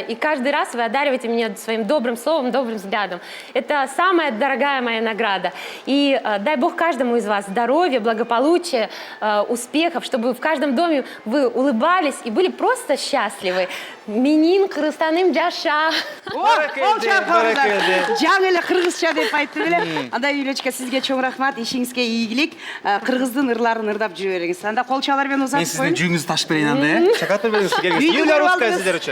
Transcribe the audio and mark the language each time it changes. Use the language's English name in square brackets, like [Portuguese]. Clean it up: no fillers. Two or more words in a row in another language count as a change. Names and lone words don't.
[Russian] И каждый раз вы одариваете меня своим добрым словом, добрым взглядом. Это самая дорогая моя награда. И дай Бог каждому из вас здоровья, благополучия, успехов, чтобы в каждом доме вы улыбались и были просто счастливы. [Kyrgyz] Менин Кыргызстаным жаша. Жаң эле кыргызча деп айтты беле. Анда Юлечка сизге чоң рахмат, ишиңизге ийгилик. Кыргыздын ырларын ырдап жүрө бериңиз. Анда кол чалар менен Мен узатып сиздин коеюн. жүйүңүздү ташып берейин анда, Шоколад бериңиз, келиңиз. Юлия Русская сиздер үчүн.